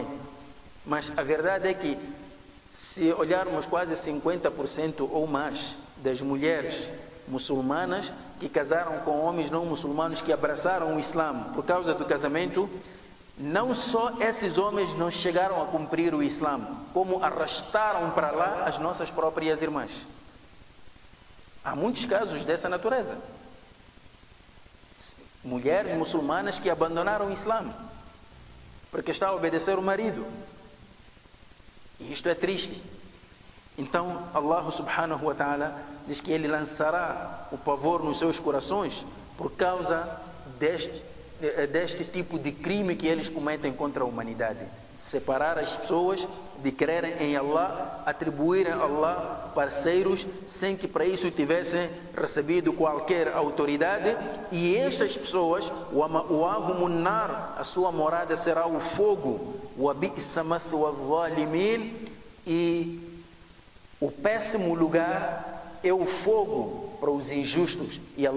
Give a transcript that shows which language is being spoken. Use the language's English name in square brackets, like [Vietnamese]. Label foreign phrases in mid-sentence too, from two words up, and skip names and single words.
[Portuguese] Mas a verdade é que, se olharmos quase 50% ou mais das mulheres muçulmanas que casaram com homens não muçulmanos que abraçaram o Islã por causa do casamento, não só esses homens não chegaram a cumprir o Islã, como arrastaram para lá as nossas próprias irmãs. Há muitos casos dessa natureza. Mulheres muçulmanas que abandonaram o Islã porque está a obedecer o marido. E isto é triste. Então Allah [Arabic] سبحانه وتعالى [Portuguese] diz que Ele lançará o pavor nos seus corações por causa deste tipo de crime que eles cometem contra a humanidade. Separar as pessoas de crerem em Allah, atribuírem a Allah parceiros sem que para isso tivessem recebido qualquer autoridade. E estas pessoas, a sua morada será o fogo, e o péssimo lugar é o fogo para os injustos.